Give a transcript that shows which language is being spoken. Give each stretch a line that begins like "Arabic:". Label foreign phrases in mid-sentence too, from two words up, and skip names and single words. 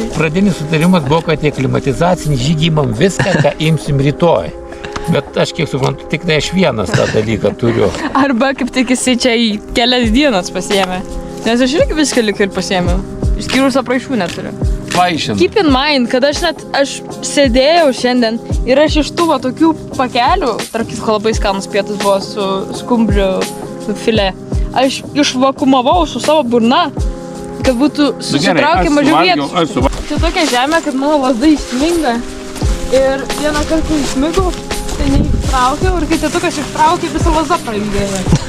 Lithuanian: Pradinis sutarimas buvo, kad tie klimatizacinį žygį imam viską, ką imsim rytoj. Bet aš kiek suprantu, tik tai aš vienas tą dalyką turiu. Arba kaip tik jisai čia į kelias dienas pasiėmė. Nes aš irgi viską lik ir pasiėmiau. Išskyrus apraiškų neturiu. Vaišinu.
English: Keep in mind,
Lithuanian: kad aš sėdėjau šiandien ir aš iš tų va tokių pakelių, tarp kitko labai skanus pietus buvo su skumbrių filė, aš išvakumavau su savo burna, kad būtų susitraukę mažiau vietų. Čia tokia žemė, kad mano lasda įsminga ir vieną kartą įsmigau, tai neįtraukiau ir kai tėtukas ištraukė, visa lasda prailgėjo.